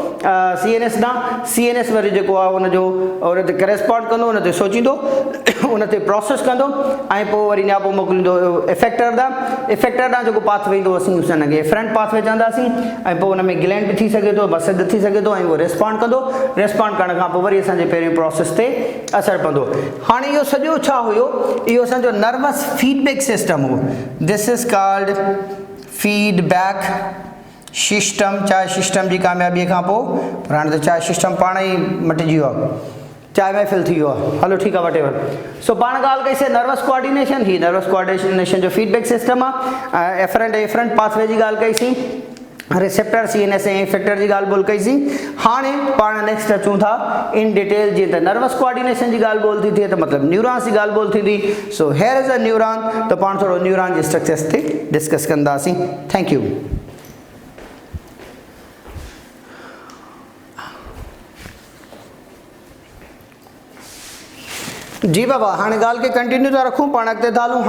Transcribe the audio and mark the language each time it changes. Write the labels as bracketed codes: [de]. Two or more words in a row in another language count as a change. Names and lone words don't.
[sd] CNS ॾांहुं CNS वरी जेको आहे उनजो उन ते करस्पॉन्ड कंदो उन ते सोचींदो उन ते प्रोसेस कंदो ऐं पोइ वरी न्यापो मोकिलींदो इफेक्टर ॾांहुं जेको पाथवे ईंदो असीं हुनखे [en] efferent pathway [sd] चवंदासीं ऐं पोइ उन में ग्लैंड बि थी सघे थो मसद थी सघे थो ऐं उहो रिस्पॉन्ड कंदो रिस्पॉन्ड करण खां पोइ वरी असांजे पहिरें प्रोसेस ते असरु पवंदो हाणे इहो सॼो छा हुयो इहो असांजो [en] nervous feedback system [sd] हो [en] this is called feedback system [sd] चाहे सिस्टम जी कामयाबी खां पोइ पर हाणे त चाहे सिस्टम पाण ई मटिजी वियो आहे, चाहे महफ़िल थी वियो आहे। हलो ठीकु आहे, वटेवर। सो पाण ॻाल्हि कईसीं [en] nervous coordination, [sd] ही [en] nervous coordination [sd] जो [en] feedback system [sd] आहे। [en] efferent efferent pathway [sd] जी ॻाल्हि कईसीं, [en] receptor CNS [sd] ऐं इफेक्टर जी ॻाल्हि ॿोल कईसीं। हाणे पाण नेक्स्ट अचूं था [en] in detail, [sd] जीअं त [en] nervous coordination [sd] जी ॻाल्हि ॿोल थी थिए त मतिलबु न्यूरॉन्स जी ॻाल्हि ॿोल थींदी। [en] so here is a neuron, [sd] त पाण थोरो न्यूरॉन जे स्ट्रक्चर्स ते डिस्कस कंदासीं। [en] thank you. [sd] जी बाबा, हाणे ॻाल्हि खे कंटिन्यू था रखूं, पाण अॻिते था हलूं।